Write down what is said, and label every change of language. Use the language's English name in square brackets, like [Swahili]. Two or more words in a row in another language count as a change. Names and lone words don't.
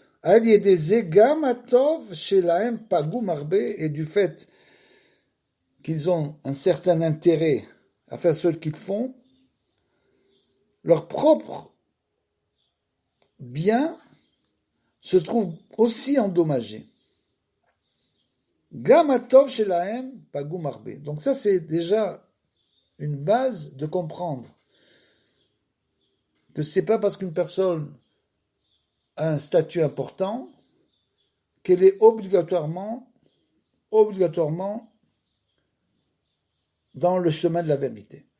[French] Et du fait qu'ils ont un certain intérêt à faire ce qu'ils font, leur propre bien se trouve aussi endommagé. [Hebrew] גם הטוב שלהם פגום הרבה. [French] Donc ça c'est déjà une base de comprendre que c'est pas parce qu'une personne a un statut important qu'elle est obligatoirement dans le chemin de la vérité.